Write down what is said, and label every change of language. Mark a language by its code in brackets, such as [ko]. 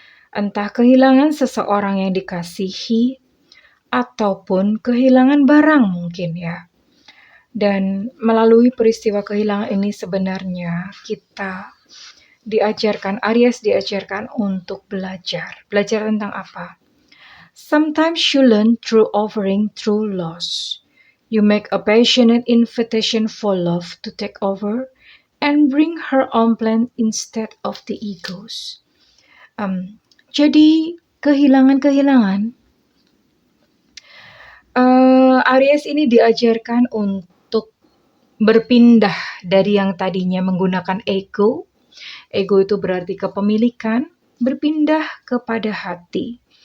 [id] Entah kehilangan seseorang yang dikasihi ataupun kehilangan barang mungkin ya. Dan melalui peristiwa kehilangan ini sebenarnya kita diajarkan, Aries diajarkan untuk belajar. Belajar tentang apa? [en] Sometimes you learn through offering through loss. You make a passionate invitation for love to take over and bring her own plan instead of the egos. [id] Jadi kehilangan-kehilangan, Aries ini diajarkan untuk berpindah dari yang tadinya menggunakan ego. Ego itu berarti kepemilikan, berpindah kepada hati.